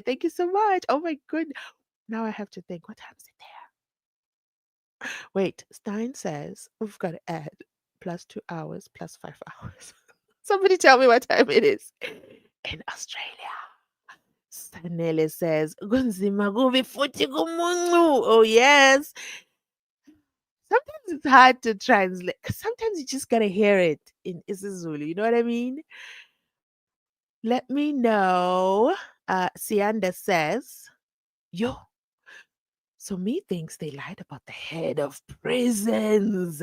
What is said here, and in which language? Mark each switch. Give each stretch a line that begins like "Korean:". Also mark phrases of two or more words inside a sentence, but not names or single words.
English: Thank you so much. Oh my goodness. Now I have to think, what time is it there? Wait, Stein says we've got to add plus 2 hours plus 5 hours. Somebody tell me what time it is in Australia. Sanele says,
Zulu: "Kunzima kubi futhi kumuncu."
English: Oh yes. Sometimes it's hard to translate. 'Cause sometimes you just gotta hear it in isiZulu. You know what I mean? Let me know. Sianda says, yo, so me thinks they lied about the head of prisons.